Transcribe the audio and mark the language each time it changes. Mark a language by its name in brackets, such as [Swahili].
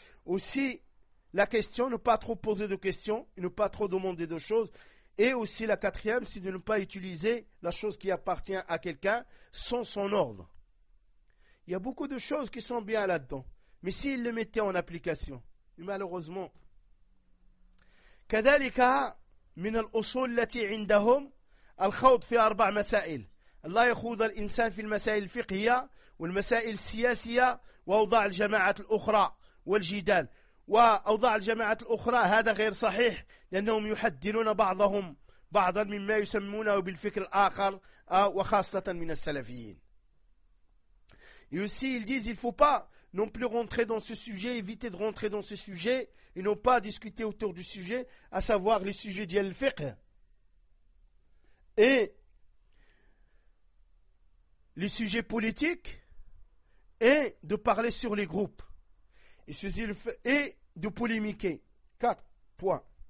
[French] Aussi, la question, ne pas trop poser de questions, ne pas trop demander de choses. Et aussi, la quatrième, c'est de ne pas utiliser la chose qui appartient à quelqu'un sans son ordre. Il y a beaucoup de choses qui sont bien là-dedans. Mais s'ils le mettaient en application, malheureusement. [Arabic] كذلك من الأصول التي عندهم الخوض في أربع مسائل: لا يخوض الإنسان في المسائل الفقهية والمسائل السياسية وأوضاع الجماعات الأخرى والجدال. وأوضاع الجماعات الأخرى هذا غير صحيح، لأنهم يحدثون بعضهم بعضا مما يسمونه بالفكر الآخر، وخاصة من السلفيين. [French] يسيل ديز الفوبا non plus rentrer dans ce sujet, éviter de rentrer dans ce sujet, et non pas discuter autour du sujet, à savoir les sujets d'Yal Fiqh et les sujets politiques, et de parler sur les groupes et de polémiquer. 4 points.